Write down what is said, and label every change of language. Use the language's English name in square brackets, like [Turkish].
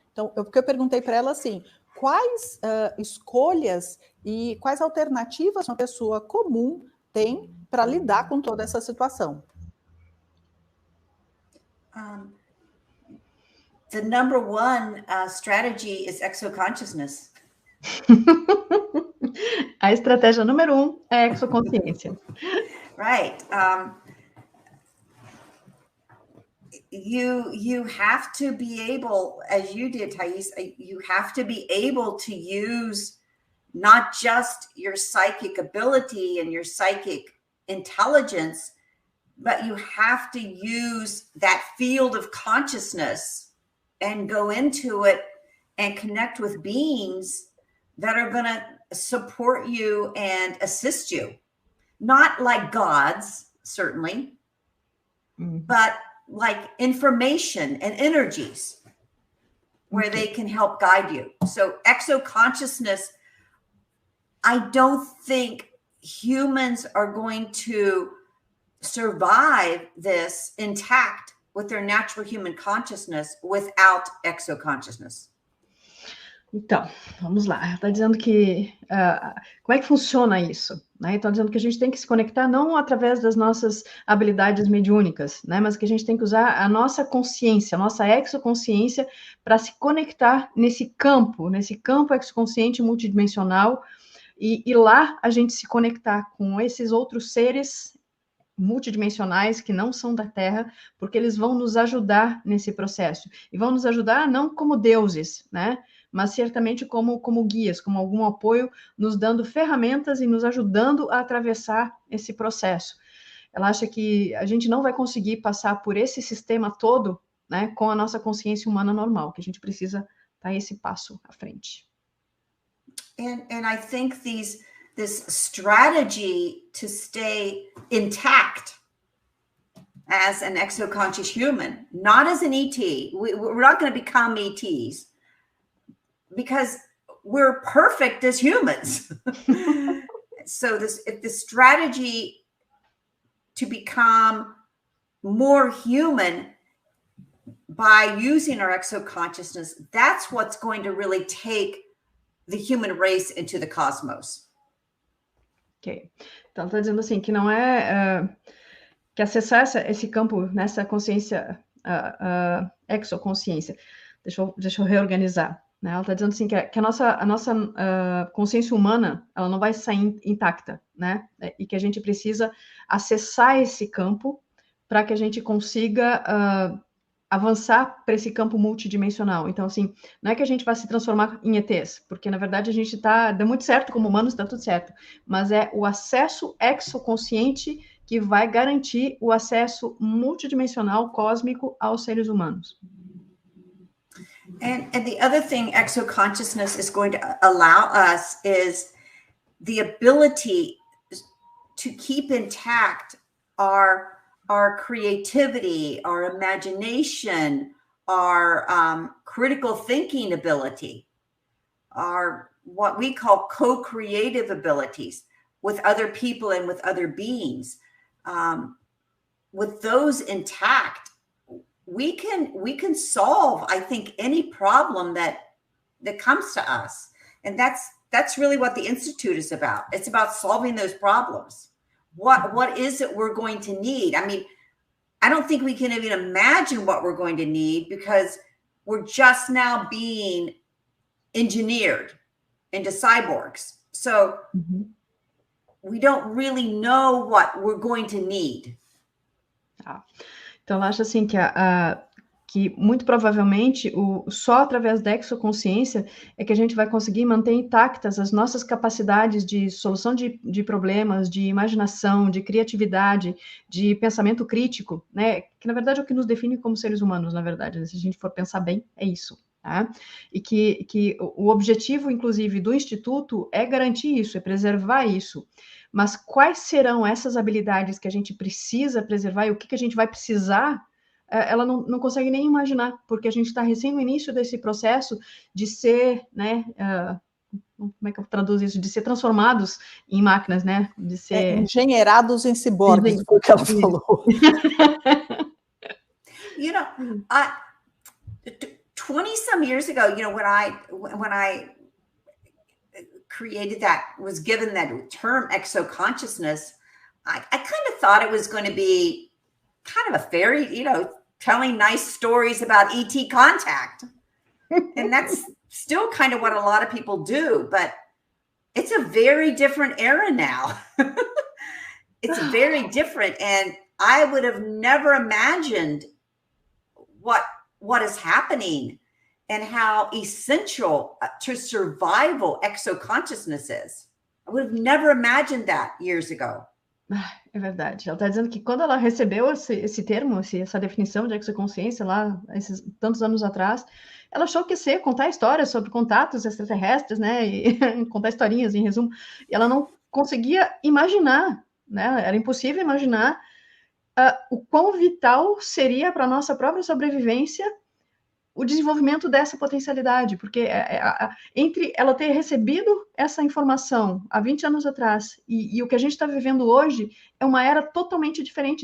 [Portuguese] Então, porque eu perguntei para ela assim, quais escolhas e quais alternativas uma pessoa comum tem para lidar com toda essa situação? [English] The number one strategy is exoconsciousness. [Portuguese] A estratégia número 1 é a exoconsciência. Right. [English] You have to be able, as you did, Thais, you have to be able to use not just your psychic ability and your psychic intelligence, but you have to use that field of consciousness and go into it and connect with beings that are going to support you and assist you. Not like gods, certainly, but like information and energies where they can help guide you. So exoconsciousness, I don't think humans are going to survive this intact with their natural human consciousness without exoconsciousness. [Portuguese] Então, vamos lá. Está dizendo que... como é que funciona isso? Né? Está dizendo que a gente tem que se conectar não através das nossas habilidades mediúnicas, né? Mas que a gente tem que usar a nossa consciência, a nossa exoconsciência, para se conectar nesse campo exoconsciente multidimensional, e lá a gente se conectar com esses outros seres multidimensionais que não são da Terra, porque eles vão nos ajudar nesse processo. E vão nos ajudar não como deuses, né? Mas certamente como guias, como algum apoio, nos dando ferramentas e nos ajudando a atravessar esse processo. Ela acha que a gente não vai conseguir passar por esse sistema todo, né, com a nossa consciência humana normal, que a gente precisa dar esse passo à frente. [English] And I think this strategy to stay intact as an exoconscious human, not as an ET. We're not going to become ETs because we're perfect as humans. So if the strategy to become more human by using our exoconsciousness, that's what's going to really take the human race into the cosmos. Ok. [Portuguese] Então, está dizendo assim, que não é... que acessar esse campo, nessa consciência, exoconsciência. Deixa eu reorganizar. Né? Ela está dizendo assim, que a nossa consciência humana, ela não vai sair intacta, né? E que a gente precisa acessar esse campo para que a gente consiga avançar para esse campo multidimensional. Então, assim, não é que a gente vai se transformar em ETs, porque, na verdade, a gente deu muito certo como humanos, está tudo certo, mas é o acesso exoconsciente que vai garantir o acesso multidimensional, cósmico, aos seres humanos. [English] And the other thing exoconsciousness is going to allow us is the ability to keep intact our creativity, our imagination, our critical thinking ability, our what we call co-creative abilities with other people and with other beings. With those intact, we can solve, I think, any problem that comes to us. And that's really what the Institute is about. It's about solving those problems. What is it we're going to need? I mean, I don't think we can even imagine what we're going to need because we're just now being engineered into cyborgs. So we don't really know what we're going to need. [Portuguese] Então, ela acha assim que muito provavelmente só através da exoconsciência é que a gente vai conseguir manter intactas as nossas capacidades de solução de problemas, de imaginação, de criatividade, de pensamento crítico, né? Que, na verdade, é o que nos define como seres humanos, na verdade. Se a gente for pensar bem, é isso. Tá? E que o objetivo, inclusive, do Instituto é garantir isso, é preservar isso. Mas quais serão essas habilidades que a gente precisa preservar e o que a gente vai precisar, ela não consegue nem imaginar, porque a gente está recém no início desse processo de ser, né, como é que eu traduzo isso? De ser transformados em máquinas, né? De ser... engenheirados em ciborgues, foi o que ela falou. [English] You know, 20 some years ago, you know, when I created was given that term exoconsciousness, I kind of thought it was going to be kind of a fairy, you know, telling nice stories about ET contact. And still kind of what a lot of people do, but it's a very different era now. It's very different. And I would have never imagined what is happening and how essential to survival exoconsciousness is. I would have never imagined that years ago. [Portuguese] É verdade. Ela está dizendo que quando ela recebeu esse termo, essa definição de exoconsciência lá, esses tantos anos atrás, ela achou que ia contar histórias sobre contatos extraterrestres, né? E contar historinhas, em resumo. E ela não conseguia imaginar, né? Era impossível imaginar o quão vital seria para a nossa própria sobrevivência o desenvolvimento dessa potencialidade, porque entre ela ter recebido essa informação há 20 anos atrás e o que a gente está vivendo hoje é uma era totalmente diferente.